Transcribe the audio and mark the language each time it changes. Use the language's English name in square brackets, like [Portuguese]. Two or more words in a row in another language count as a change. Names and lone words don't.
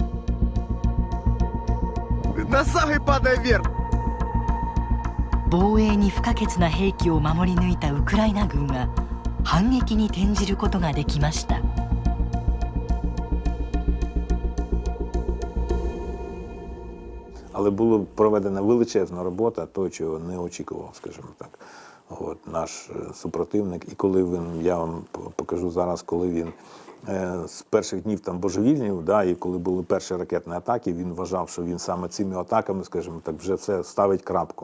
[Japanese] 防衛に不可欠な兵器を守り抜いたウクライナ軍は反撃に転じることができました。 [Ukrainian] Але була проведена величезна робота, то, чого не очікував, скажімо так, наш супротивник. І коли він, я вам покажу зараз, коли він з перших днів там божевільнів, і коли були перші ракетні атаки, він вважав, що він саме цими атаками, скажімо так, вже все ставить крапку.